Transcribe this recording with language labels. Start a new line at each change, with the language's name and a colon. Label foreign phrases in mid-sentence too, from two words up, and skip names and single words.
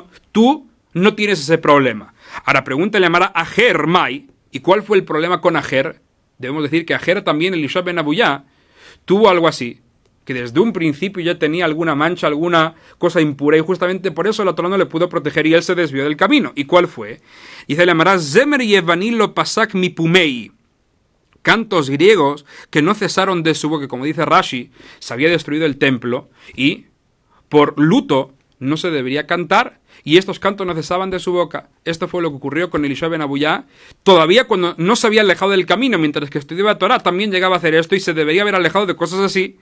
Spanish: Tú no tienes ese problema. Ahora pregúntale a Mara Ajer Mai, ¿y cuál fue el problema con Ajer? Debemos decir que Ajer también, Elisha ben Abuyá, tuvo algo así, que desde un principio ya tenía alguna mancha, alguna cosa impura, y justamente por eso la Torah no le pudo proteger y él se desvió del camino. ¿Y cuál fue? Dice la Mara,
Aramaic: זמר יוני לא פסק מפומיה.
Spanish: Cantos griegos que no cesaron de su boca, como dice Rashi, se había destruido el templo, y por luto no se debería cantar, y estos cantos no cesaban de su boca. Esto fue lo que ocurrió con Elisha ben Abuyá, todavía cuando no se había alejado del camino, mientras que estudiaba Torah, también llegaba a hacer esto, y se debería haber alejado de cosas así.